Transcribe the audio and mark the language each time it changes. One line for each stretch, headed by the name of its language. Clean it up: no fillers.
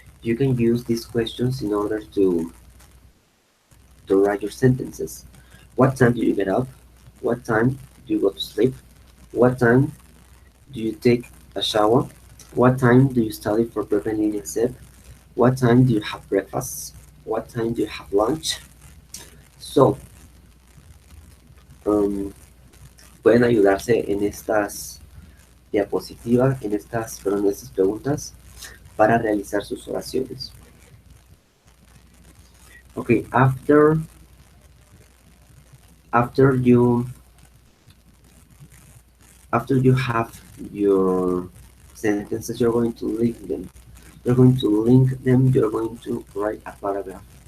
English: You can use these questions in order to write your sentences. What time do you get up? What time do you go to sleep? What time do you take a shower? What time do you study for preparing exam? What time do you have breakfast? What time do you have lunch?
Spanish: So, um, pueden ayudarse en estas diapositivas, en estas preguntas para realizar sus oraciones.
English: Okay, after you after you have your sentences, you're going to link them. You're going to link them. You're going to write a paragraph.